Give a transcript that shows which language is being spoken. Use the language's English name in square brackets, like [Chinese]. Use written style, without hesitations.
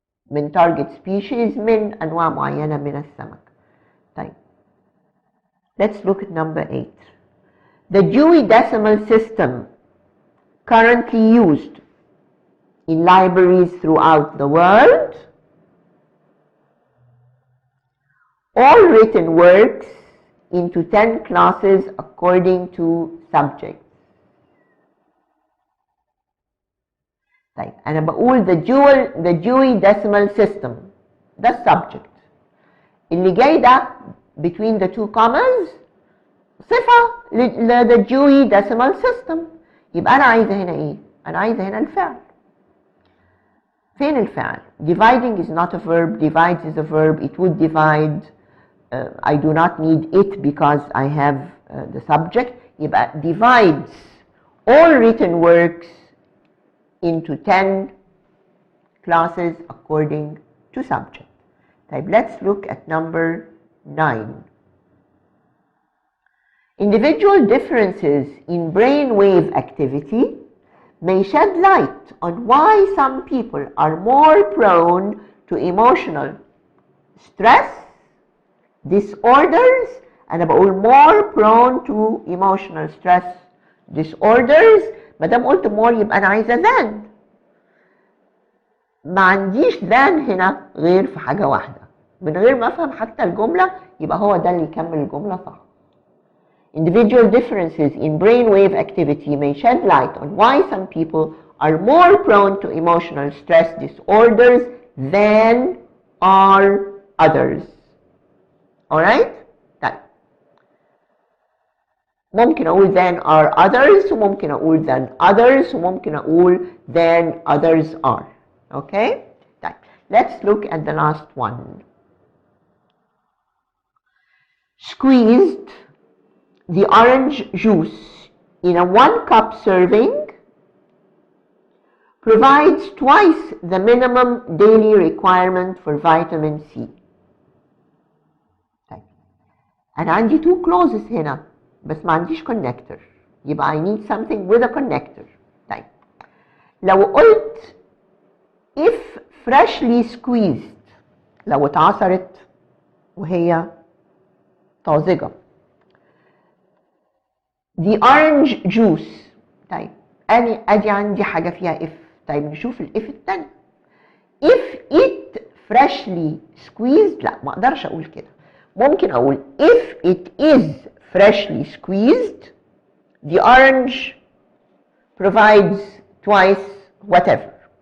[Arabic] من target species من أنواع معينة من السمك. [English] طيب let's look at number 8. The Dewey Decimal System currently used in libraries throughout the world. All written works into 10 classes according to subjects. [Arabic] طيب أنا بقول [English] the Dewey Decimal System [Arabic] ده subject. اللي جاي ده [English] between the two commas [Arabic] صفة [English] the Dewey Decimal System. [Arabic] يبقى أنا عايزة هنا إيه؟ أنا عايزة هنا الفعل. فين الفعل؟ [English] Dividing is not a verb. Divides is a verb. It would divide. I do not need it because I have the subject. يبقى divides all written works into 10 classes according to subject. طيب let's look at number 9. Individual differences in brainwave activity may shed light on why some people are more prone to emotional stress disorders. [Arabic] أنا بقول [English] more prone to emotional stress disorders. [Arabic] ما دام قلت more يبقى أنا عايزة than. ما عنديش than هنا غير في حاجة واحدة. من غير ما أفهم حتى الجملة يبقى هو ده اللي يكمل الجملة صح. [English] Individual differences in brainwave activity may shed light on why some people are more prone to emotional stress disorders than are others. Alright? طيب. [Arabic] ممكن أقول [English] than are others [Arabic] وممكن أقول [English] than others [Arabic] وممكن أقول [English] than others are. Okay? طيب. Let's look at the last one. Squeezed the orange juice in a 1-cup serving provides twice the minimum daily requirement for vitamin C. [Arabic] طيب. أنا عندي [English] 2 clauses [Arabic] هنا بس ما عنديش connector. [English] يبقى I need something with a connector. [Arabic] طيب. لو قلت [English] if freshly squeezed، [Arabic] لو اتعصرت وهي طازجة. [English] The orange juice. [Arabic] طيب ادي عندي حاجة فيها if. طيب نشوف الاف التاني. [English] if it freshly squeezed، [Arabic] لا ما اقدرش اقول كده. ممكن اقول [English] if it is freshly squeezed the orange provides twice whatever.